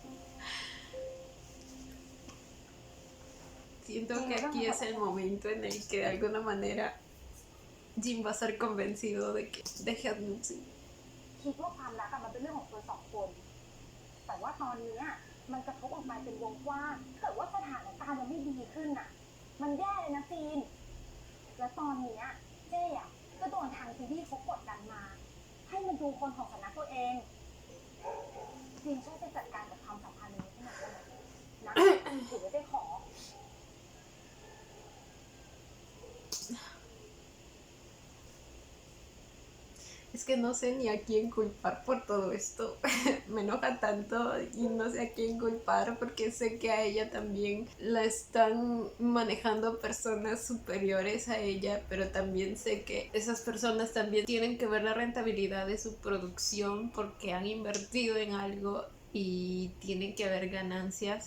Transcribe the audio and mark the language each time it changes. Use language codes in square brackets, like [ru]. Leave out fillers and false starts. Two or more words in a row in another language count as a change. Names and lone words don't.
[es] Siento que aquí es el momento en el que de alguna manera Jin va a ser convencido de que deje a Nutsi. [th] คิดว่าความรักอะมันเป็นเรื่องของคนสองคน แต่ว่าตอนเนี้ยมันกระทบออกมาเป็นวงกว้างถ้าเกิดว่าสถานการณ์มันไม่ดีขึ้นน่ะ มันแย่เลยนะซีน และตอนเนี้ยเจ๊อะก็โดนทางซีรีส์เขากดดันมา ให้มันดูคนของสำนักตัวเองซีนช่วยไปจัดการกับความสัมพันธ์นี้ให้หน่อยได้ไหมนะถือว่าเจ๊ขอ [es] Es que no sé ni a quién culpar por todo esto. Me enoja tanto y no sé a quién culpar porque sé que a ella también la están manejando personas superiores a ella, pero también sé que esas personas también tienen que ver la rentabilidad de su producción porque han invertido en algo y tiene que haber ganancias.